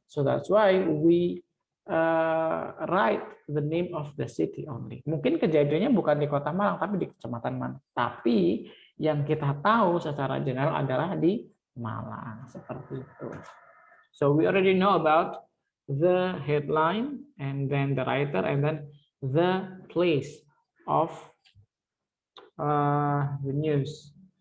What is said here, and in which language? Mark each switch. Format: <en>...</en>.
<en>So that's why we write the name of the city only.</en> <id>Mungkin kejadiannya bukan di Kota Malang, tapi di Kecamatan mana. Tapi yang kita tahu secara general adalah di Malang, seperti itu.</id> <en>So we already know about the headline, and then the writer, and then the place of the news.</en>